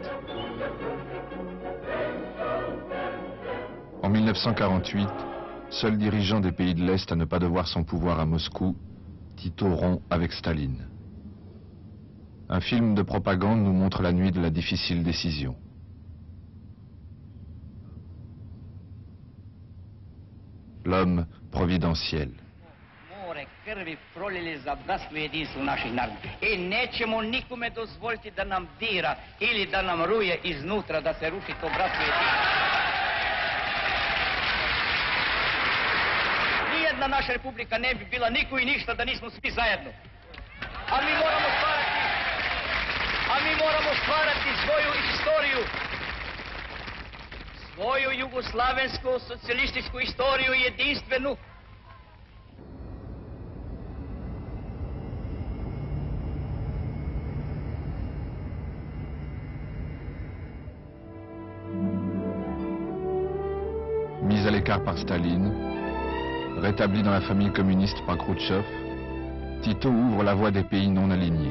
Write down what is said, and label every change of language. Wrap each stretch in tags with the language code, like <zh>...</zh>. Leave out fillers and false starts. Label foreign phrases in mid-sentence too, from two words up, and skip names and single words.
<fr>En 1948, seul dirigeant des pays de l'Est à ne pas devoir son pouvoir à Moscou, Tito rompt avec Staline. Un film de propagande nous montre la nuit de la difficile décision. L'homme providentiel.</fr> <sr>More krvi prolili za bratstvo i jedinstvo naših naroda. I nećemo nikome dozvoliti da nam dira ili da nam ruje iznutra da se ruši to bratstvo i jedinstvo. Nijedna naša republika ne bi bila niko i ništa da nismo svi zajedno. A mi moramo stvarati svoju istoriju. svoju jugoslavensku socijalističku istoriju jedinstvenu.</sr> <fr>Mis à l'écart par Staline, rétabli dans la famille communiste par Khrouchtchev, Tito ouvre la voie des pays non alignés.</fr>